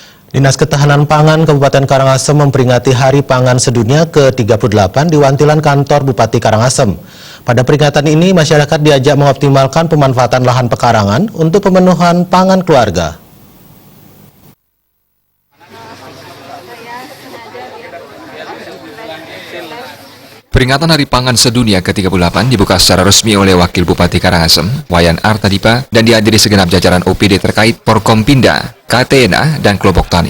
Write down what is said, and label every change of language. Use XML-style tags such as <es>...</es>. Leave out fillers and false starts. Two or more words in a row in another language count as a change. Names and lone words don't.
<id>Dinas Ketahanan Pangan Kabupaten Karangasem memperingati Hari Pangan Sedunia ke-38 di Wantilan Kantor Bupati Karangasem. Pada peringatan ini, masyarakat diajak mengoptimalkan pemanfaatan lahan pekarangan untuk pemenuhan pangan keluarga. Peringatan Hari Pangan Sedunia ke-38 dibuka secara resmi oleh Wakil Bupati Karangasem, Wayan Artadipa, dan dihadiri segenap jajaran OPD terkait Porkompinda, KTNA, dan kelompok tani.</id>